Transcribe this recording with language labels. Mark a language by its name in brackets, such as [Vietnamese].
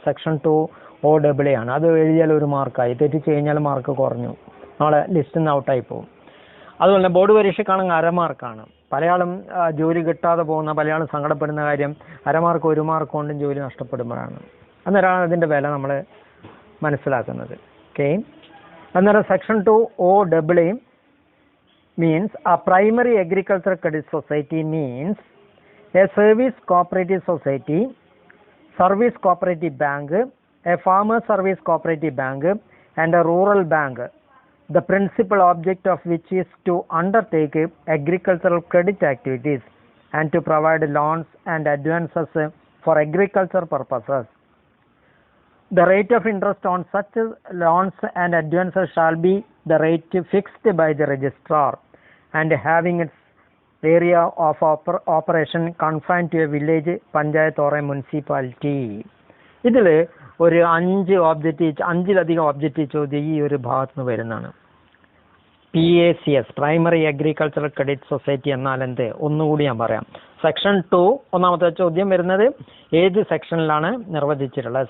[Malayalam] Section 2OAA ആണ്. അത് എഴുതിയാൽ ഒരു മാർക്കായി, തെറ്റിച്ച് കഴിഞ്ഞാൽ മാർക്ക് കുറഞ്ഞു, നാളെ ലിസ്റ്റിൽ നിന്ന് ഔട്ടായി പോകും. അതുപോലെ തന്നെ ബോർഡ് പരീക്ഷയ്ക്കാണെങ്കിൽ അരമാർക്കാണ്. പലയാളും ജോലി കിട്ടാതെ പോകുന്ന, പലയാളും സങ്കടപ്പെടുന്ന കാര്യം അരമാർക്ക് 1 മാർക്ക് കൊണ്ടും ജോലി നഷ്ടപ്പെടുമ്പോഴാണ്. അന്നേരമാണ് അതിൻ്റെ വില നമ്മൾ മനസ്സിലാക്കുന്നത്. ഓക്കെ. [English] അന്നേരം section 2OAA means a primary agricultural credit society means a service cooperative society, service cooperative bank, a farmer service cooperative bank, and a rural bank, the principal object of which is to undertake agricultural credit activities and to provide loans and advances for agriculture purposes. The rate of interest on such loans and advances shall be the rate fixed by the registrar and having its area of operation confined to a village, panchayat or a municipality. [Malayalam] ഇതിൽ ഒരു 5-ലധികം objective ചോദ്യം ഈ ഒരു ഭാഗത്ത് നിന്ന് വരുന്നതാണ്. PACS, primary agricultural credit society എന്നാൽ എന്ത്? ഒന്നുകൂടി ഞാൻ പറയാം. സെക്ഷൻ 2 ഒന്നാമത്തെ ചോദ്യം വരുന്നത് ഏത് സെക്ഷനിലാണ് നിർവചിച്ചിട്ടുള്ളത്?